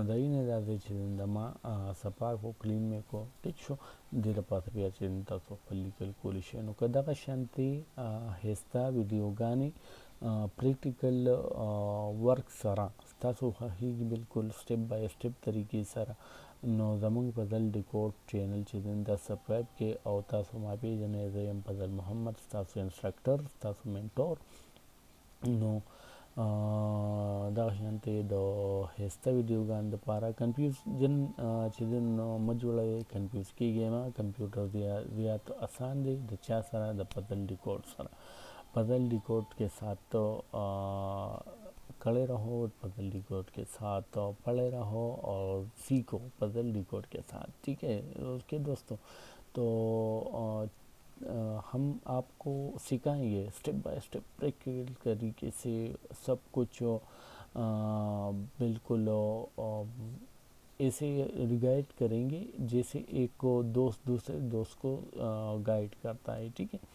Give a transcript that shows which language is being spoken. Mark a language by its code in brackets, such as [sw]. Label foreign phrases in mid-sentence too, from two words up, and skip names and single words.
[ps] د اینه دا دی چې د ما صفا کړو کلین مې کړو ټیک شو دې لپاره بیا چې تاسو خپل لیکل کولی شئ نو که دغه شانتې ښایسته ویډیوګانې [en] practical work [ps] سره ستاسو خوښېږي بلکل [en] step by step [ps] طریقې سره نو زموږ فضل ډیکوډ چینل چې دی دا سبسکرایب کړئ او تاسو ما پېژنئ زه یم فضل محمد ستاسو انسټرکټر ستاسو منټور نو دغه شانتې د ښایسته ویډیوګانو دپاره کنفیوزن چې دی نو مه جوړوئ کنفیوز کېږئ مه کمپیوټر زیات آسان دی د چا سره د فضل ډیکوډ سره [ur] فضل ڈیکوڈ کے ساتھ تو کھڑے رہو پزل ڈیکوڈ کے ساتھ، پڑھے رہو اور سیکھو پزل ڈیکوڈ کے ساتھ، ٹھیک ہے اوکے دوستوں. تو ہم آپ کو سکھائیں گے [en] step by step practical [ur] طریقے سے سب کچھ بالکل ایسے ریگائڈ کریں گے جیسے ایک دوست دوسرے دوست کو گائیڈ کرتا ہے، ٹھیک ہے.